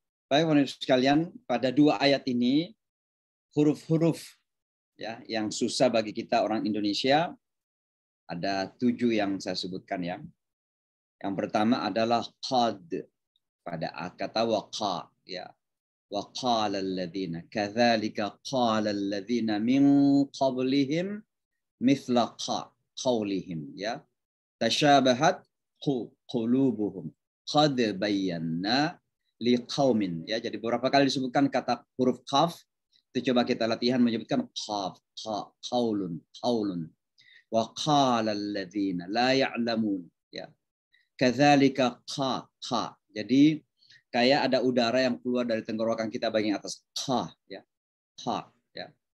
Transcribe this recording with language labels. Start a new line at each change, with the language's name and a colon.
Indonesian: Baik, wanita sekalian, pada dua ayat ini huruf-huruf ya yang susah bagi kita orang Indonesia ada 7 yang saya sebutkan ya. Yang pertama adalah qad pada kata waqa ya.
Arabic: وقال الذين كذلك قال الذين من قبلهم مثل قولهم ya تشابهت قلوبهم قد بينا لقوم ya.
Indonesian: Jadi beberapa kali disebutkan kata huruf qaf, itu coba kita latihan menyebutkan qaf qaulun
Arabic: وقال الذين لا يعلمون
Indonesian: ya كذلك jadi kayak ada udara yang keluar dari tenggorokan kita bagian atas ya ya.